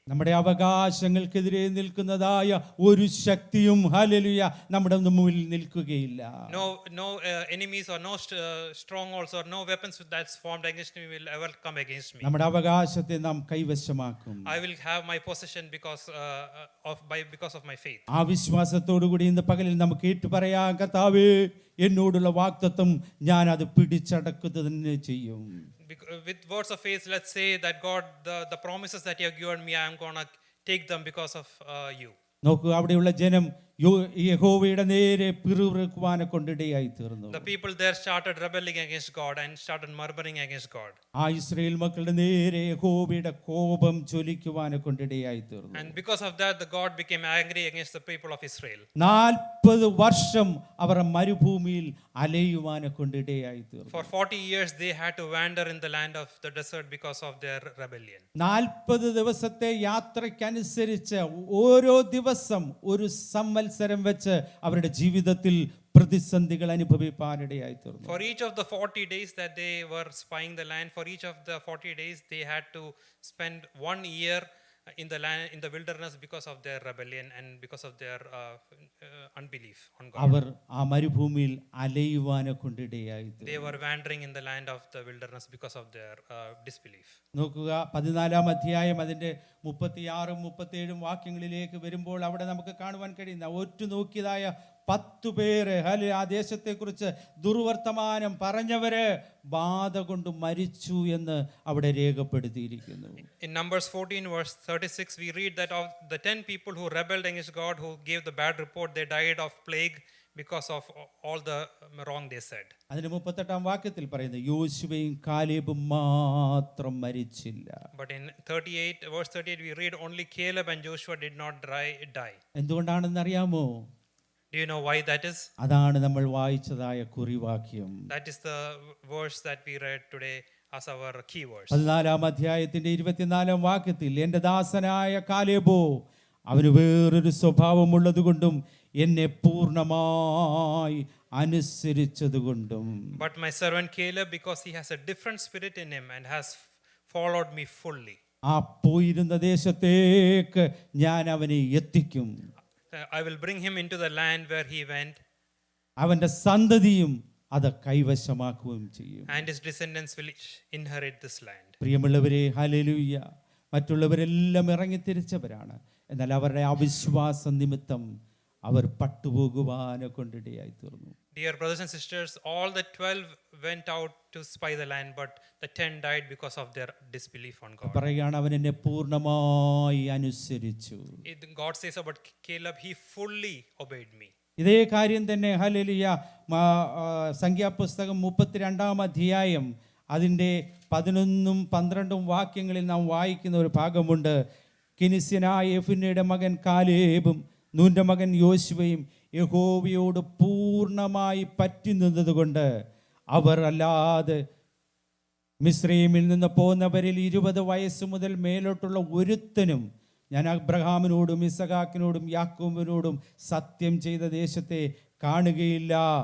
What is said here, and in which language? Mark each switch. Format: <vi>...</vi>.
<ml>നമ്മുടെ അവകാശങ്ങൾക്കെതിരെ നിൽക്കുന്നതായ ഒരു ശക്തിയും ഹല്ലേലൂയ നമ്മുടെ മുമ്പിൽ നിൽക്കുകയില്ല.</ml> <en>No enemies or no strongholds or no weapons that's formed against me will ever come against me.</en> <ml>നമ്മുടെ അവകാശത്തെ നാം കൈവശമാക്കും.</ml> <en>I will have my possession because of my faith.</en> <ml>ആ വിശ്വാസത്തോടുകൂടി ഇന്ന് പകലിൽ നമുക്ക് ഏറ്റുപറയാം, കർത്താവേ, എന്നോടുള്ള വാഗ്ദത്തം ഞാൻ അത് പിടിച്ചടക്കുക തന്നെ ചെയ്യും.</ml> <en>With words of faith, let's say that God, the promises that you have given me, I am going to take them because of you.</en> <ml>നോക്കൂ, അവിടെയുള്ള ജനം യഹോവയുടെ നേരെ പിറുപിറുക്കുവാനെ കൊണ്ടിടയായി തീർന്നു.</ml> <en>The people there started rebelling against God and started murmuring against God.</en> <ml>ആ Israel മക്കളുടെ നേരെ യഹോവയുടെ കോപം ജ്വലിക്കുവാനെ കൊണ്ടിടയായി തീർന്നു.</ml> <en>And because of that, the God became angry against the people of Israel.</en> <ml>40 വർഷം അവർ മരുഭൂമിയിൽ അലയുവാനെ കൊണ്ടിടയായി തീർന്നു.</ml> <en>For 40 years they had to wander in the land of the desert because of their rebellion.</en> <ml>40 ദിവസത്തെ യാത്രയ്ക്കനുസരിച്ച് ഓരോ ദിവസം ഒരു സംവത്സരം വെച്ച് അവരുടെ ജീവിതത്തിൽ പ്രതിസന്ധികൾ അനുഭവിപ്പാനിടയായി തീർന്നു.</ml> <en>For each of the 40 days that they were spying the land, for each of the 40 days they had to spend 1 year in the land, in the wilderness, because of their rebellion and because of their unbelief on God.</en> <ml>അവർ ആ മരുഭൂമിയിൽ അലയുവാനെ കൊണ്ടിടയായി.</ml> <en>They were wandering in the land of the wilderness because of their disbelief.</en> <ml>നോക്കുക, 14-ാം അധ്യായം അതിന്റെ 36-37 വാക്യങ്ങളിലേക്ക് വരുമ്പോൾ അവിടെ നമുക്ക് കാണുവാൻ കഴിയുന്ന ഒറ്റ നോക്കിയതായ 10 പേര് ആ ദേശത്തെക്കുറിച്ച് ദുർവർത്തമാനം പറഞ്ഞവര് ബാധ കൊണ്ട് മരിച്ചു എന്ന് അവിടെ രേഖപ്പെടുത്തിയിരിക്കുന്നു.</ml> <en>In Numbers 14 verse 36 we read that of the 10 people who rebelled against God, who gave the bad report, they died of plague because of all the wrong they said.</en> <ml>അതിന് 38-ാം വാക്യത്തിൽ പറയുന്നു യോശുവയും കാലേബും മാത്രം മരിച്ചില്ല.</ml> <en>But in 38 verse 38 we read only Caleb and Joshua did not die.</en> <ml>എന്തുകൊണ്ടാണെന്ന് അറിയാമോ?</ml> <en>Do you know why that is?</en> <ml>അതാണ് നമ്മൾ വായിച്ചതായ കുറിവാക്യം.</ml> <en>That is the verse that we read today as our key verse.</en> <ml>14-ാം അധ്യായത്തിന്റെ 24-ാം വാക്യത്തിൽ എൻ്റെ ദാസനായ കാലേബോ അവന് വേറൊരു സ്വഭാവമുള്ളത് കൊണ്ടും എന്നെ പൂർണ്ണമായി അനുസരിച്ചതുകൊണ്ടും.</ml> <en>But my servant Caleb, because he has a different spirit in him and has followed me fully.</en> <ml>ആ പോയിരുന്ന ദേശത്തേക്ക് ഞാൻ അവനെ എത്തിക്കും.</ml> <en>I will bring him into the land where he went.</en> <ml>അവന്റെ സന്തതിയും അത് കൈവശമാക്കുകയും ചെയ്യും.</ml> <en>And his descendants will inherit this land.</en> <ml>പ്രിയമുള്ളവരെ, ഹല്ലേലൂയ. മറ്റുള്ളവരെല്ലാം ഇറങ്ങിത്തിരിച്ചവരാണ്. എന്നാൽ അവരുടെ അവിശ്വാസ നിമിത്തം അവർ പട്ടുപോകുവാനെ കൊണ്ടിടയായി തീർന്നു.</ml> <en>Dear brothers and sisters, all the 12 went out to spy the land, but the 10 died because of their disbelief on God.</en> <ml>പറയുകയാണ് അവൻ എന്നെ പൂർണ്ണമായി അനുസരിച്ചു.</ml> <en>God says about Caleb, he fully obeyed me.</en> <ml>ഇതേ കാര്യം തന്നെ ഹല്ലേലൂയ സംഖ്യാപുസ്തകം 32-ാം അധ്യായം അതിൻ്റെ 11-12 വാക്യങ്ങളിൽ നാം വായിക്കുന്ന ഒരു ഭാഗമുണ്ട്. കെനിസ്യനായ യെഫുന്നയുടെ മകൻ കാലേബും നൂന്റെ മകൻ യോശുവയും യഹോവയോട് പൂർണ്ണമായി പറ്റി നിന്നതുകൊണ്ട് അവർ അല്ലാതെ മിസ്രയീമിൽ നിന്ന് പോന്നവരിൽ 20 വയസ്സ് മുതൽ മേലോട്ടുള്ള ഒരുത്തനും ഞാൻ അബ്രഹാമിനോടും ഇസഹാക്കിനോടും യാക്കോബിനോടും സത്യം ചെയ്ത ദേശത്തെ കാണുകയില്ല.</ml>